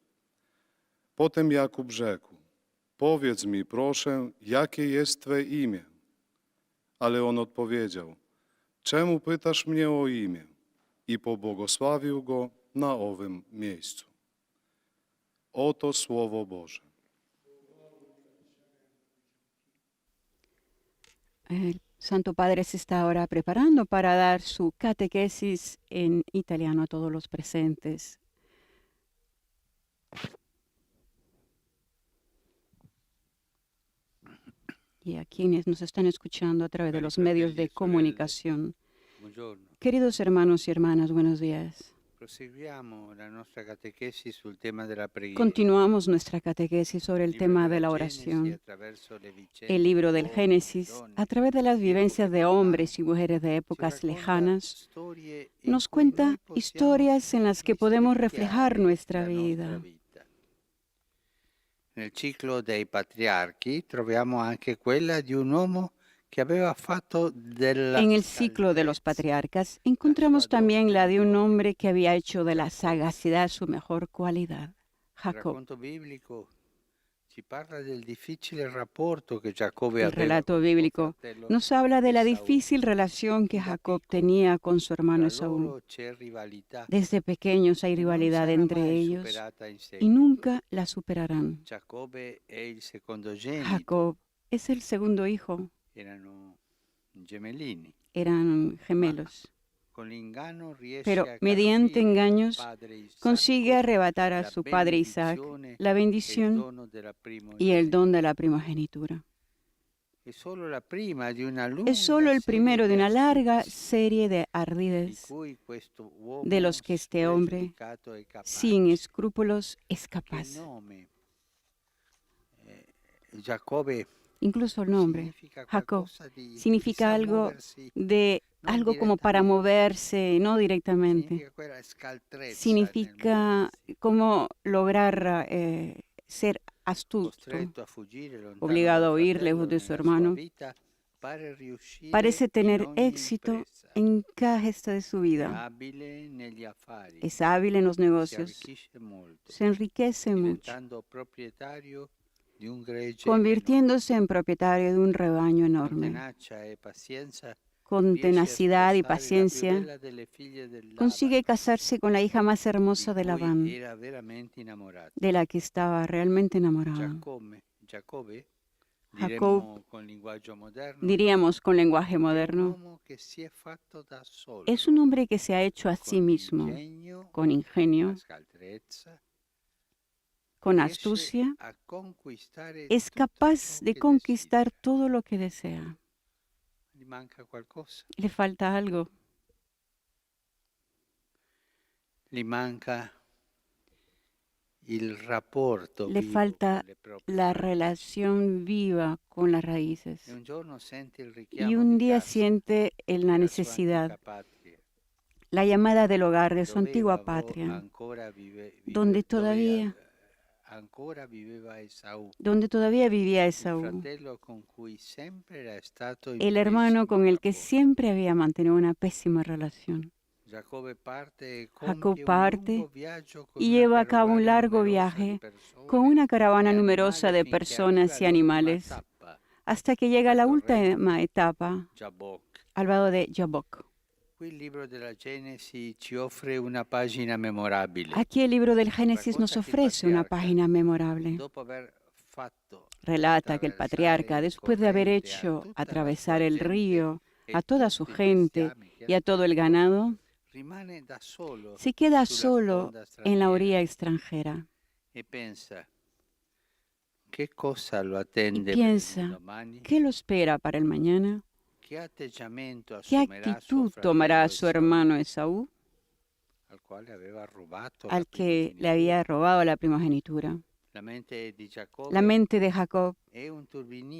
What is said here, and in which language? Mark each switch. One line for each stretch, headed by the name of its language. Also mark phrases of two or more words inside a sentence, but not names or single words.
Polish: Potem Jakub rzekł, powiedz mi, proszę, jakie jest Twe imię? Ale on odpowiedział, czemu pytasz mnie o imię? I pobłogosławił go na owym miejscu. Oto Słowo Boże.
Spanish: El Santo Padre se está ahora preparando para dar su catequesis en italiano a todos los presentes. Y a quienes nos están escuchando a través de los medios de comunicación.
Italian: Buongiorno.
Spanish: Queridos hermanos y hermanas, buenos días.
Italian: Proseguiamo la nostra catechesi sul tema della preghiera.
Spanish: Continuamos nuestra catequesis sobre el
Italian: Libro
Spanish: tema de
Italian: della
Spanish: la
Italian: Genesi,
Spanish: oración.
Italian: attraverso le vicende
Spanish: El libro del
Italian: di uomini,
Spanish: Génesis,
Italian: donne,
Spanish: a través de las vivencias de
Italian: epoche
Spanish: hombres y mujeres de
Italian: ci
Spanish: épocas
Italian: racconta
Spanish: lejanas,
Italian: storie in
Spanish: nos
Italian: cui noi
Spanish: cuenta
Italian: possiamo
Spanish: historias en las que podemos reflejar
Italian: rispecchiare
Spanish: nuestra
Italian: la
Spanish: vida.
Italian: vita. Nel ciclo dei patriarchi troviamo anche quella di un uomo che aveva fatto della
Spanish: En el ciclo de los
Italian: salvezza
Spanish: patriarcas encontramos
Italian: sua
Spanish: también
Italian: dote
Spanish: la de un
Italian: migliore.
Spanish: hombre que había hecho de la
Italian: Jacob.
Spanish: sagacidad su mejor cualidad,
Italian: Il
Spanish: Jacob.
Italian: racconto biblico ci parla del difficile rapporto che Giacobbe
Spanish: El
Italian: aveva
Spanish: relato
Italian: con suo
Spanish: bíblico
Italian: fratello
Spanish: nos habla de la
Italian: Esaú.
Spanish: difícil relación que
Italian: Da
Spanish: Jacob
Italian: piccoli
Spanish: tenía con su hermano
Italian: tra
Spanish: Esaú.
Italian: loro c'è rivalità
Spanish: Desde pequeños hay
Italian: che non
Spanish: rivalidad
Italian: sarà
Spanish: entre
Italian: mai
Spanish: ellos
Italian: superata in
Spanish: y
Italian: seguito.
Spanish: nunca la superarán.
Italian: Giacobbe è il secondogenito,
Spanish: Jacob es el segundo hijo,
Italian: erano gemellini.
Spanish: eran gemelos,
Italian: Con l'inganno riesce
Spanish: pero
Italian: a
Spanish: mediante
Italian: carpire dal
Spanish: engaños
Italian: padre Isacco
Spanish: consigue arrebatar a
Italian: la
Spanish: su padre Isaac
Italian: benedizione
Spanish: la
Italian: e il
Spanish: bendición
Italian: dono della
Spanish: y el don de
Italian: primogenitura.
Spanish: la primogenitura.
Italian: È solo la prima di una lunga
Spanish: Es solo el
Italian: serie
Spanish: primero de
Italian: di
Spanish: una larga
Italian: astuzie
Spanish: serie de
Italian: di
Spanish: ardides
Italian: cui questo uomo
Spanish: de los que este hombre,
Italian: spregiudicato è capace.
Spanish: sin escrúpulos, es
Italian: Che il
Spanish: capaz.
Italian: nome Giacobbe
Spanish: Incluso el nombre,
Italian: significa
Spanish: Jacob,
Italian: qualcosa di
Spanish: significa
Italian: sa
Spanish: algo
Italian: muoversi,
Spanish: de
Italian: non
Spanish: algo como para
Italian: direttamente,
Spanish: moverse, no directamente.
Italian: significa quella scaltrezza nel
Spanish: Significa
Italian: muoversi,
Spanish: como lograr ser astuto,
Italian: costretto a fuggire lontano
Spanish: obligado a
Italian: dal
Spanish: huir
Italian: fratello
Spanish: lejos de su
Italian: nella sua
Spanish: hermano.
Italian: vita, pare riuscire
Spanish: Parece
Italian: in
Spanish: tener
Italian: ogni
Spanish: éxito
Italian: impresa,
Spanish: en cada gesta de su
Italian: è
Spanish: vida.
Italian: abile negli affari,
Spanish: Es hábil en los
Italian: si
Spanish: negocios,
Italian: arricchisce molto,
Spanish: se enriquece mucho,
Italian: diventando proprietario di un gregge
Spanish: convirtiéndose en propietario de un rebaño
Italian: enorme. Con
Spanish: enorme.
Italian: tenacia e pazienza
Spanish: Con
Italian: riesce a
Spanish: tenacidad y
Italian: sposare la più
Spanish: paciencia,
Italian: bella delle figlie del
Spanish: consigue
Italian: Labano,
Spanish: casarse con la hija más
Italian: di
Spanish: hermosa de
Italian: cui
Spanish: Labán,
Italian: era veramente innamorato.
Spanish: de la que estaba realmente enamorado.
Italian: Giacobbe,
Spanish: Jacob,
Italian: diremmo con linguaggio moderno,
Spanish: diríamos con lenguaje
Italian: è un
Spanish: moderno,
Italian: uomo che si è fatto da solo,
Spanish: es un hombre que se ha hecho a sí
Italian: con
Spanish: mismo,
Italian: ingegno,
Spanish: con ingenio,
Italian: la scaltrezza,
Spanish: con
Italian: riesce
Spanish: astucia,
Italian: a conquistare
Spanish: es
Italian: tutto
Spanish: capaz
Italian: ciò
Spanish: de
Italian: che
Spanish: conquistar
Italian: desidera.
Spanish: todo lo que desea.
Italian: Gli manca qualcosa,
Spanish: Le falta algo,
Italian: gli manca il rapporto
Spanish: le
Italian: vivo
Spanish: falta
Italian: con le proprie
Spanish: la
Italian: radici.
Spanish: relación viva con las raíces.
Italian: E un giorno sente il
Spanish: Y
Italian: richiamo
Spanish: un
Italian: di
Spanish: día
Italian: casa
Spanish: siente la
Italian: della sua
Spanish: necesidad,
Italian: antica patria,
Spanish: la llamada del hogar de su
Italian: dove
Spanish: antigua patria,
Italian: ancora
Spanish: donde todavía
Italian: ancora viveva Esaù,
Spanish: donde todavía vivía
Italian: il
Spanish: Esaú,
Italian: fratello con cui sempre era stato in
Spanish: el hermano con
Italian: pessimo
Spanish: el que
Italian: rapporto.
Spanish: siempre había mantenido una pésima relación.
Italian: Giacobbe parte e
Spanish: Jacob
Italian: compie un
Spanish: parte
Italian: lungo viaggio con
Spanish: y
Italian: una
Spanish: lleva a cabo un
Italian: carovana
Spanish: largo
Italian: numerosa di
Spanish: viaje
Italian: persone
Spanish: con una caravana
Italian: e
Spanish: numerosa
Italian: animali
Spanish: de
Italian: finché arriva
Spanish: personas y
Italian: all'ultima
Spanish: animales
Italian: tappa,
Spanish: hasta que llega a la
Italian: al torrente
Spanish: última etapa,
Italian: Jabbok.
Spanish: al vado de Jabbok.
Italian: Qui il libro della Genesi ci offre una pagina memorabile.
Spanish: Aquí el libro del Génesis nos
Italian: Racconta che il
Spanish: ofrece una
Italian: patriarca,
Spanish: página memorable.
Italian: dopo aver fatto
Spanish: Relata que el patriarca,
Italian: attraversare il
Spanish: después de haber
Italian: corrente a
Spanish: hecho
Italian: tutta la
Spanish: atravesar
Italian: sua
Spanish: el
Italian: gente
Spanish: río,
Italian: e
Spanish: a toda su
Italian: tutti i
Spanish: gente
Italian: bestiami che
Spanish: y a
Italian: era
Spanish: todo el
Italian: tutto,
Spanish: ganado,
Italian: rimane da solo
Spanish: se queda
Italian: sulla
Spanish: solo
Italian: sponda
Spanish: en la
Italian: straniera
Spanish: orilla extranjera
Italian: e pensa che cosa lo
Spanish: y
Italian: attende per il
Spanish: piensa,
Italian: domani,
Spanish: ¿qué lo espera para el mañana?
Italian: che atteggiamento
Spanish: ¿Qué
Italian: assumerà suo
Spanish: actitud tomará
Italian: fratello
Spanish: su
Italian: Esaù,
Spanish: hermano Esaú,
Italian: al quale aveva rubato la
Spanish: al que le
Italian: primogenitura.
Spanish: había robado la primogenitura?
Italian: La mente di Giacobbe
Spanish: La mente de Jacob
Italian: è un turbinio